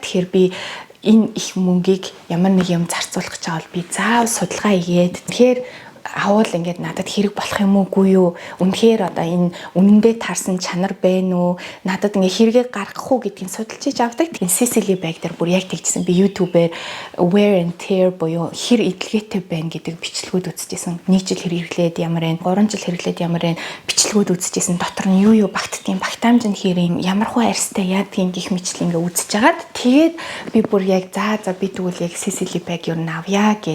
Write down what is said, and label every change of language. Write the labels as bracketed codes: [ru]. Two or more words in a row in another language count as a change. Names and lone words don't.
[mn] Тэгэхээр би энэ их мөнгийг ямар нэг юм зарцуулах гэж байгаа бол би заав судалгаа хийгээд тэгэхээр авал ингээд надад хэрэг болох юм уугүй юу? Үнэхээр одоо энэ үнэндээ таарсан чанар байна уу? Надад ингээ хэрэгээ гаргах уу гэдгийг судалж хийж авдаг. Тэгээ Sicily bag дээр бүр яг тэгжсэн. Би YouTube-ээр [en] wear and tear [mn] буюу хэр идэлгээтэй байна гэдэг бичлэгүүд үзчихсэн. Нэг жил хэрэглээд ямар вэ? 3 жил хэрэглээд ямар вэ? Бичлэгүүд үзчихсэн. Дотор нь юу багтдгийг, багтаамж нь хэр юм, ямар хуу арьстай яадгийг гих мэтлэн ингээ үзэж агаад тэгээд би бүр яг за би тэгвэл яг Sicily bag юу навья гэд.